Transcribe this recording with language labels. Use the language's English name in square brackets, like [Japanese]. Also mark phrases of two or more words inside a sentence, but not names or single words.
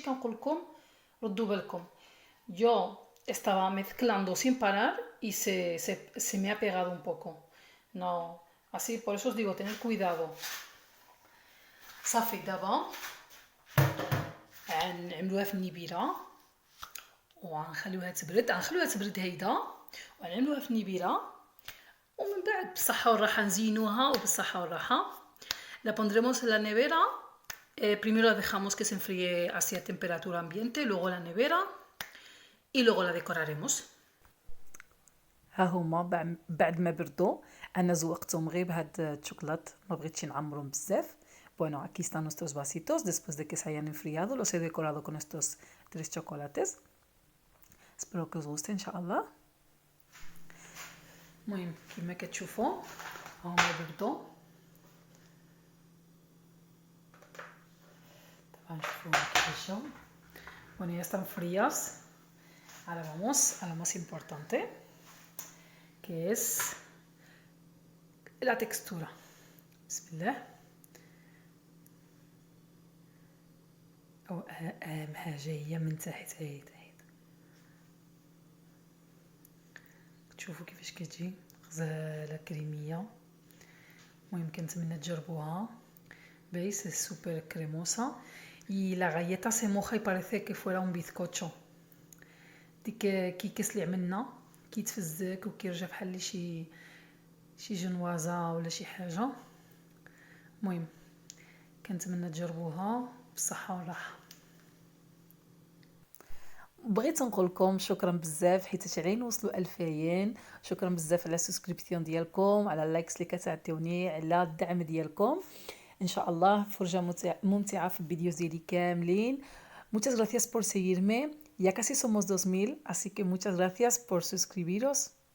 [Arabic] كنقول لكم ردوا بالكم. [Spanish] yo estaba mezclando sin parar y se me ha pegado un poco. No, así por eso os digo tener cuidado. [Arabic] صافي دابا غنعملوها في النبيره وغنخليوها تبرد هيدا وغنعملوها في النبيره ومن بعد بالصحه والراحه نزينوها وبالصحه والراحه. [Spanish] La pondremos en la nevera. Primero la dejamos que se enfríe así a temperatura ambiente, luego la nevera y luego la decoraremos. [Arabic] ها هما بعد ما بردوا انا زوقتهم غير بهاد الشوكولات، ما بغيتش نعمرهم بزاف. [Spanish] Bueno, aquí están nuestros vasitos después de que se hayan enfriado. Los he decorado con estos 3 chocolates. Espero que os guste [Arabic] ان شاء الله. المهم كما كتشوفوا هما بردوا. [Spanish] Bueno, ya están frías. Ahora vamos a lo más importante, que es la textura. Bismillah. [Arabic] أهم حاجة هي من تحت هيدا تشوفوا كيفاش كتجي غزالة كريمية. المهم كنتمنى تجربوها. [Spanish] ¿Veis? Es súper cremosa y la galleta se moja y parece que fuera un bizcocho. [Arabic] ديك كيكس اللي عملنا كيتفزك وكيرجع بحال شي جنوازه ولا شي حاجه. المهم كنتمنى تجربوها بالصحه والراحه. بغيت نقول لكم شكرا بزاف حيت غير نوصلوا 2000. شكرا بزاف على السبسكريبسيون ديالكم، على اللايكس اللي كتعطيوني، على الدعم ديالكم. ان شاء الله فرجه ممتعه في الفيديوز ديالي كاملين. [Spanish] Muchas gracias por seguirme. Ya casi somos 2000, así que muchas gracias por suscribiros.